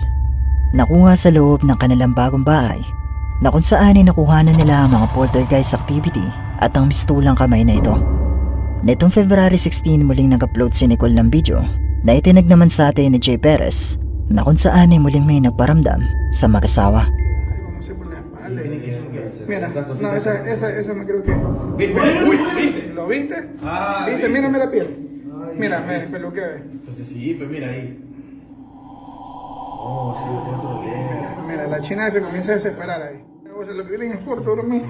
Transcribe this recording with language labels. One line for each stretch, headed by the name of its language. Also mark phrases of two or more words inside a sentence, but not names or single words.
Filipino: Nakuha sa loob ng kanilang bagong bahay na kung saan ay nakuhanan nila ang mga
English: poltergeist activity
Filipino: at ang mistulang kamay na ito. Nitong February 16 muling nag-upload si Nicole ng video na itinag naman sa atin ni Jay Perez na kung saan ay muling may nagparamdam sa mag-asawa.
Spanish: Mira, no, esa me creo que... ¿Lo viste? ¿Viste? Mírame la piel. Mira, me peluqué. Entonces sí, pues mira ahí. Oh, sí, fue otro Mira, la china se comienza a desesperar ahí. O sea, lo que viene es corto, ahora mismo.